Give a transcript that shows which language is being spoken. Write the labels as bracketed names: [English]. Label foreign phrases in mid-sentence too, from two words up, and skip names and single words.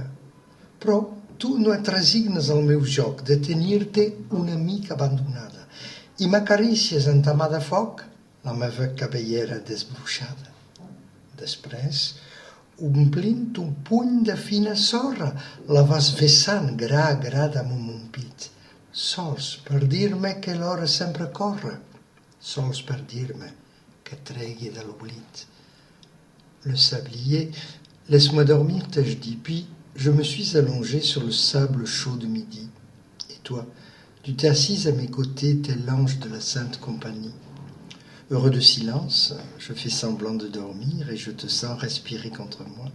[Catalan] Però tu no et resignes al meu joc de tenir-te una mica abandonada i m'acarícies en ta mà de foc la meva cabellera desbruixada. Després, omplint un puny de fina sorra, la vas vessant gra a gra damunt mon pit, sols per dir-me que l'hora sempre corre, sols per dir-me que tregui de l'oblit. [French] Le sablier, laisse-moi dormir, t'ai-je dit, puis je me suis allongé sur le sable chaud de midi. Et toi, tu t'es assise à mes côtés, tel l'ange de la Sainte Compagnie. Heureux de silence, je fais semblant de dormir et je te sens respirer contre moi.